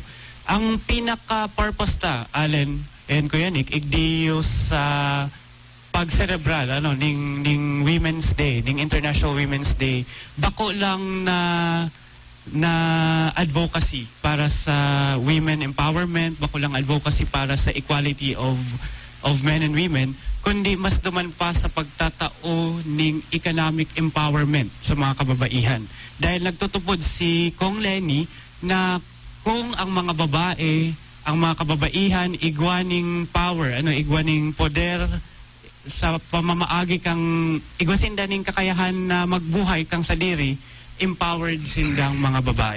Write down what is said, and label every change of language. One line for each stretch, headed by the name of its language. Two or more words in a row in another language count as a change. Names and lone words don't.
Bikol: Ang pinaka-purpose ta, Allen and Kuya Nick, igdiyo sa pag-cerebral, ano, ning Women's Day, ning International Women's Day, bako lang na advocacy para sa
English: women empowerment,
Bikol: bako lang advocacy para sa
English: equality of men and women,
Bikol: kundi mas duman pa sa pagtatao ning
English: economic empowerment
Bikol: sa mga kababaihan. Dahil nagtutupod si Kong Leni na kung ang mga babae, ang mga kababaihan igwaning power, ano, igwaning poder sa pamamaagi kang igwasin daning kakayahan na magbuhay kang sa diri, empowered sindang mga babae.